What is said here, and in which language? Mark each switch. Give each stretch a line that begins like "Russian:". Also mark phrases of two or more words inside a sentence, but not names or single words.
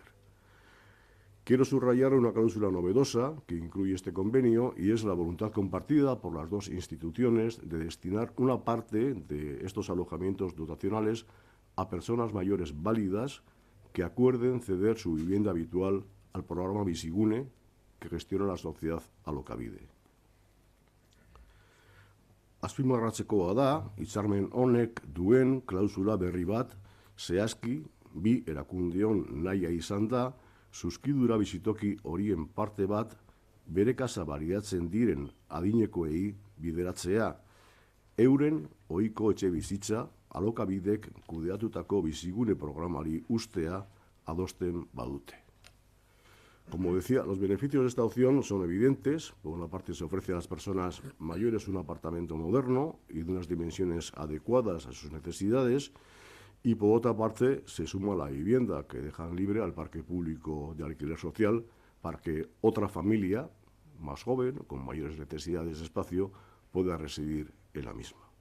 Spanish: Quiero subrayar una cláusula novedosa que incluye este convenio y es la voluntad compartida por las 2 instituciones de destinar una parte de estos alojamientos dotacionales a personas mayores válidas que acuerden ceder su vivienda habitual al programa Bizigune que gestiona la sociedad Alokabide.
Basque: Azpimarratzekoa da, hitzarmen honek duen klausula berri bat, zehazki, 2 erakundeon nahia izan da, zuzkidura bizitoki horien parte bat bere kasa baliatzen diren adinekoei bideratzea, euren ohiko etxe bizitza Alokabidek kudeatutako bizigune programari ustea adosten badute.
Spanish: Como decía, los beneficios de esta opción son evidentes. Por una parte, se ofrece a las personas mayores un apartamento moderno y de unas dimensiones adecuadas a sus necesidades. Y por otra parte, se suma la vivienda que dejan libre al parque público de alquiler social para que otra familia más joven, con mayores necesidades de espacio, pueda residir en la misma.